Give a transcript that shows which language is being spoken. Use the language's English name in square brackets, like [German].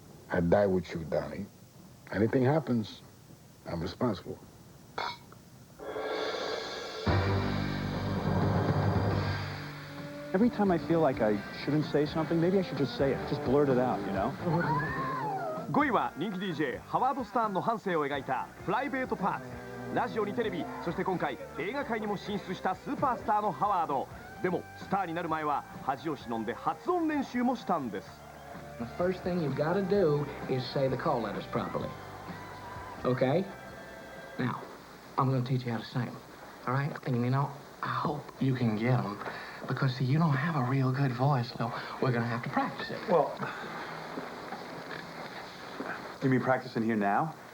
[English] I die with you, Donnie. Anything happens, I'm responsible. Every time I feel like I shouldn't say something, maybe I should just say it. Just blurt it out, you know? [Japanese] 5位は人気 DJ ハワード・スターンの半生を描いたプライベートパーツ。ラジオにテレビ、そして今回映画界にも進出したスーパースターのハワード。でもスターになる前は恥を忍んで発音練習もしたんです。 [English] The first thing you've got to do is say the call letters properly. Okay? Now, I'm going to teach you how to say them. All right? And you know, I hope you can get them. Because, see, you don't have a real good voice, so we're going to have to practice it. Well, you mean practicing here now?